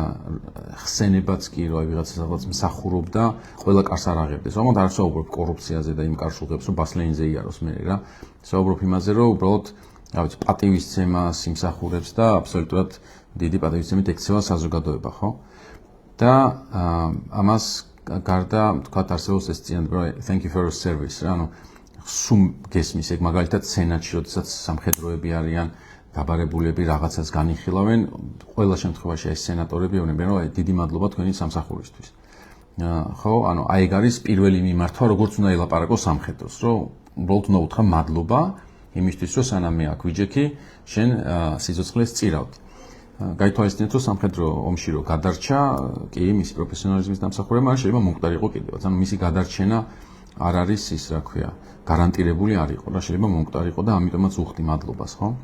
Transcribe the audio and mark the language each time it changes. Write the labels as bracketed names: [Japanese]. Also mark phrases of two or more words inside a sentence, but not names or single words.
[Georgian] ხსენებაც კი რა ვიღაცა რაღაც მსახურობდა ყველა კარს არ აღებდეს რომ არ საუბრობ კორუფციაზე და იმ კარშუღებს რომ ბასლეინზე იაროს მე რა საუბრობ იმაზე რომ უბრალოდ რა ვიცი პატივისცემას იმსახურებს და აბსოლუტურად დიდი პატივისცემით ექცევა საზოგადოება ხო და ამას გარდა თქვათ არსებობს ეს წინადადება [English] thank you for your service [Georgian] რა ანუ სულ გესმის ეგ მაგალითად სენატში როდესაც სამხედროები არიან დაბარებულები რაღაცას განიხილავენ ყველა შემთხვევაში ეს სენატორები ეუბნებიან რომ დიდი მადლობა თქვენი სამსახურისთვის ხო ანუ აი ეგ არის პირველი მიმართვა როგორც უნდა ელაპარაკოს სამხედროს რომ უბრალოდ უნდა უთხრა მადლობა იმისთვის რომ სანამ მე აქ ვიჯექი შენ სიცოცხლეს წირავდი გაითვალისწინეთ რომ სამხედრო ომში რო გადარჩა კი მისი პროფესიონალიზმის დამსახურება მაგრამ შეიძლება მომკვდარი იყო კიდევაც ანუ მისი გადარჩენა არ არის ის რა ქვია გარანტირებული არ იყო რა შეიძლება მომკვდარი იყო და ამიტომაც უხდი მადლობას